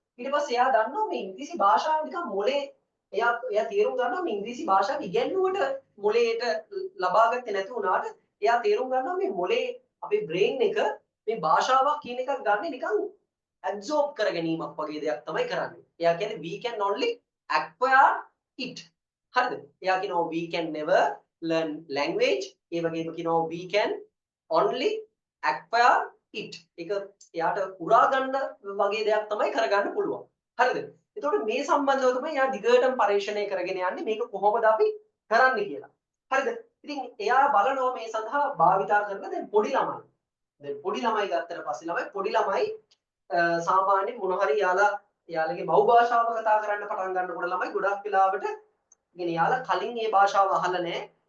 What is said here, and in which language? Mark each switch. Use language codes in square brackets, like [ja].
[si] ඊට පස්සේ එයා දන්නවා මේ ඉංග්‍රීසි භාෂාව නිකන් මොලේ එයා තේරුම් ගන්නවා මේ ඉංග්‍රීසි භාෂාව ඉගෙනුවට මොලේට ලබා ගත්තේ නැති වුණාට එයා තේරුම් ගන්නවා මේ මොලේ අපේ බ්‍රේන් එක මේ භාෂාවක් කියන එකක් ගන්න නිකන් ඇබ්සෝබ් කර ගැනීමක් වගේ දෙයක් තමයි කරන්නේ. එයා කියන්නේ [en] we can only acquire it. [si] හරිද? එයා කියනවා [en] we can never learn language. [si] ඒ වගේම කියනවා [en] we can only acquire it. [si] ඒක එයාට උරා ගන්න වගේ දෙයක් තමයි කරගන්න පුළුවන්. හරිද? එතකොට මේ සම්බන්ධව තමයි එයා දිගටම පරීක්ෂණය කරගෙන යන්නේ මේක කොහොමද අපි කරන්නේ කියලා. හරිද? ඉතින් එයා බලනවා මේ සඳහා භාවිතා කරන දැන් පොඩි ළමයි. දැන් පොඩි ළමයි ගත්තට පස්සේ පොඩි ළමයි සාමාන්‍යයෙන් මොන හරි යාළගේ මව් භාෂාව කතා කරන්න පටන් ගන්නකොට ළමයි ගොඩක් වෙලාවට කියන්නේ යාලා කලින් මේ භාෂාව අහලා නැහැ.